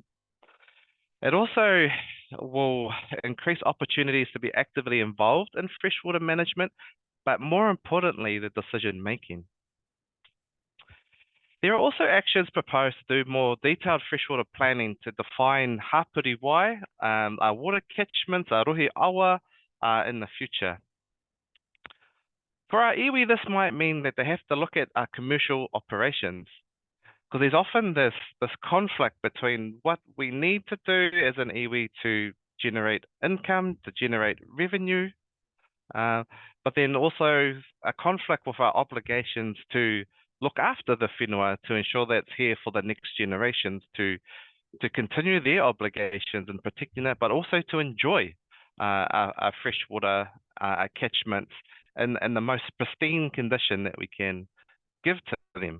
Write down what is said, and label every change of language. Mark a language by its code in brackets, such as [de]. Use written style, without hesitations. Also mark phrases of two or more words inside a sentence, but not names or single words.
[en] It also will increase opportunities to be actively involved in freshwater management, but more importantly, the decision making. There are also actions proposed to do more detailed freshwater planning to define [mi] hapuri wai, [en] our water catchments, our [mi] rohe awa [en] in the future. For our iwi, this might mean that they have to look at our commercial operations, because there's often this conflict between what we need to do as an iwi to generate income, to generate revenue, but then also a conflict with our obligations to look after the whenua to ensure that's here for the next generations to continue their obligations in protecting it, but also to enjoy our freshwater catchments in the most pristine condition that we can give to them.